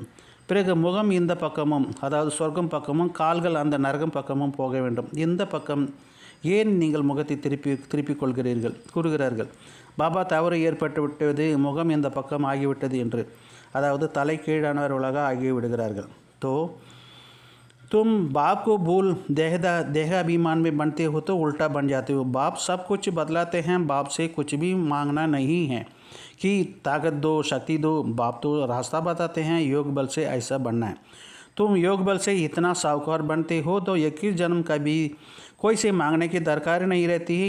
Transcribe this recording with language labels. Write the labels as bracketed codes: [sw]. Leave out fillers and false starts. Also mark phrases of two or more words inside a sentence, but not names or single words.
[ta] பிறகு முகம் இந்த பக்கமும், அதாவது சொர்க்கம் பக்கமும், கால்கள் அந்த நரகம் பக்கமும் போக வேண்டும். இந்த பக்கம் ஏன் நீங்கள் முகத்தை திருப்பிக் கூறுகிறார்கள். பாபா தவறு ஏற்பட்டு விட்டது, முகம் இந்த பக்கம் ஆகிவிட்டது என்று, அதாவது தலை கீழானவர்களாக ஆகிவிடுகிறார்கள். [hi] तो तुम बाप को भूल देहाभिमान में बनते हो तो उल्टा बन जाते हो। बाप सब कुछ बदलाते हैं, बाप से कुछ भी मांगना नहीं है कि ताकत दो, शक्ति दो। बाप तो रास्ता बताते हैं, योग बल से ऐसा बनना है। तुम योग बल से इतना साहूकार बनते हो तो 21 जन्म का भी कोई से मांगने की दरकार नहीं रहती है।